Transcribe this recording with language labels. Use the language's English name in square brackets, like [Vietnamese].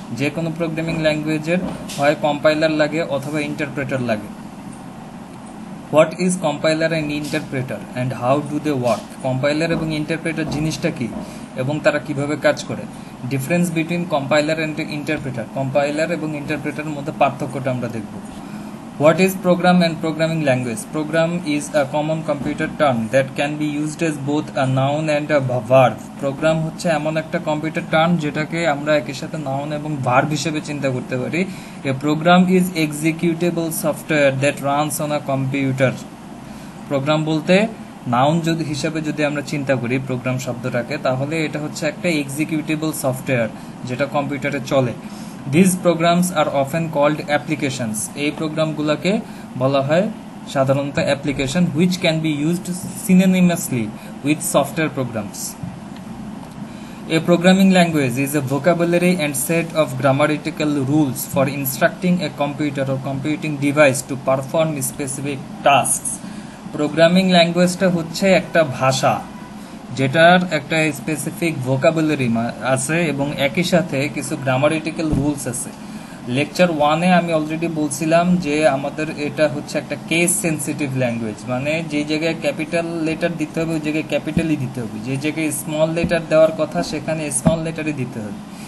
[Bangla] যে কোনো প্রোগ্রামিং ল্যাঙ্গুয়েজের হয় কম্পাইলার লাগে অথবা ইন্টারপ্রেটার লাগে। [English] What is compiler and interpreter and how do they work. [Bangla] Compiler এবং ইন্টারপ্রেটার জিনিসটা কি এবং তারা কিভাবে কাজ করে। [English] Difference between compiler and interpreter. [Bangla] Compiler এবং ইন্টারপ্রেটারের মধ্যে পার্থক্যটা আমরা দেখব। [English] What is program and programming language? Program is a common computer term that can be used as both a noun and a verb. [Bangla] Program হচ্ছে এমন একটা কম্পিউটার টার্ম যেটাকে আমরা একই সাথে নাউন এবং ভার্ব হিসেবে চিন্তা করতে পারি। [English] A program is executable software that runs on a computer. [Bangla] Programme বলতে নাউন হিসেবে যদি আমরা চিন্তা করি প্রোগ্রাম শব্দটাকে, তাহলে এটা হচ্ছে একটা এক্সিকিউটেবল সফটওয়্যার যেটা কম্পিউটারে চলে। [English] These programs are often called applications. [Bangla] এই প্রোগ্রামগুলোকে বলা হয় সাধারণত application, [English] which can be used synonymously with software programs. A programming language is a vocabulary and set of grammatical rules for instructing a computer or computing device to perform specific tasks. [Bangla] Programming ল্যাঙ্গুয়েজটা হচ্ছে একটা ভাষা যেটার একটা specific vocabulary আছে এবং একই সাথে কিছু গ্রামারিটিক্যাল রুলস আছে। লেকচার 1-এ আমি অলরেডি বলছিলাম যে আমাদের এটা হচ্ছে একটা কেস সেন্সিটিভ ল্যাঙ্গুয়েজ, মানে যে জায়গায় ক্যাপিটাল লেটার দিতে হবে ওই জায়গায় ক্যাপিটালই দিতে হবে, যে জায়গায় স্মল লেটার দেওয়ার কথা সেখানে স্মল লেটারই দিতে হবে।